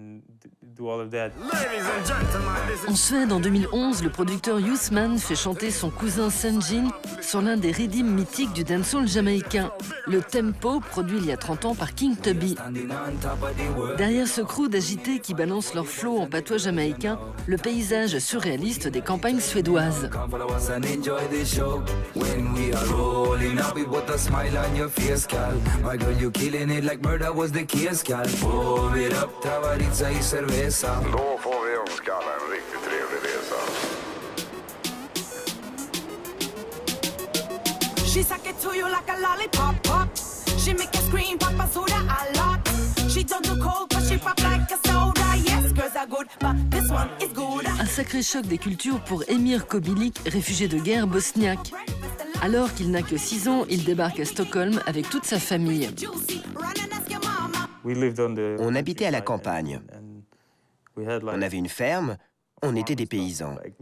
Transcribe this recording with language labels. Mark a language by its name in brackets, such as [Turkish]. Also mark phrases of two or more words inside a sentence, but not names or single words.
[French] En Suède, en 2011, le producteur Youthman fait chanter son cousin Sanjin sur l'un des rythmes mythiques du dancehall jamaïcain, le tempo, produit il y a 30 ans par King Tubby. Derrière ce crew d'agités qui balancent leur flow en patois jamaïcain, le paysage surréaliste des campagnes suédoises. [Swedish] Då får vi önska alla en riktigt trevlig resa. [English] She suck it to you like a lollipop, pop. She make you scream, Papa soda a lot. She don't do coke, but she pop like a soda. Yes, girls are good, but this one is good. [French] Un sacré choc des cultures pour Emir Kobilik, réfugié de guerre bosniaque. Alors qu'il n'a que 6 ans, il débarque à Stockholm avec toute sa famille. On habitait à la campagne. On avait une ferme, on était des paysans.